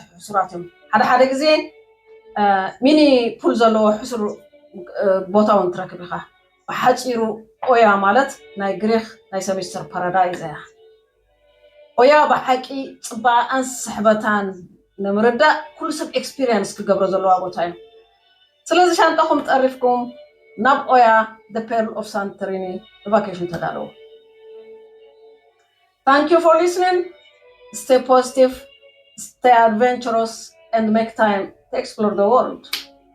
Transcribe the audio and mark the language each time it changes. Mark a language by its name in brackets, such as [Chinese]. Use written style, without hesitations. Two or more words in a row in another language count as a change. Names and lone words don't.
[Tigrinya] ሕሱራት እዮም ሓደ ግዜ ሚኒ ፑል ዘለዎ ሕሱር ቦታ እውን ትረክብ ኢኻ ብሓፂሩ ኦያ ማለት ናይ ግሪክ ናይ ሰሜስተር ፓራዳይዝ እያ ኦያ ብሓቂ ፅባቐን ስሕበታን ንምርዳእ ኩሉ ሰብ ኤክስፒሪየንስ ክገብሮ ዘለዋ ቦታ እዩ ስለዚ ሻንጣኹም ጠሪፍኩም ናብ ኦያ [English] the pearl of Santorini vacation [Tigrinya] ተዳለዉ [English] Thank you for listening. Stay positive, stay adventurous, and make time to explore the world.